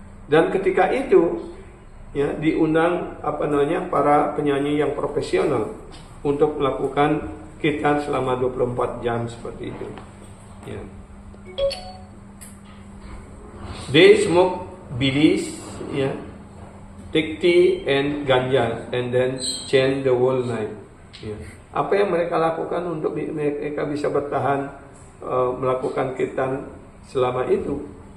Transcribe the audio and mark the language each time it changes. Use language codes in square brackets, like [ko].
[id] Dan ketika itu, ya, diundang para penyanyi yang profesional untuk melakukan kirtan selama 24 jam seperti itu. Ya. [en] They smoke bidis, ya, take tea and ganja, and then chant the whole night. Ya. [id] Apa yang mereka lakukan untuk mereka bisa bertahan melakukan kirtan selama itu?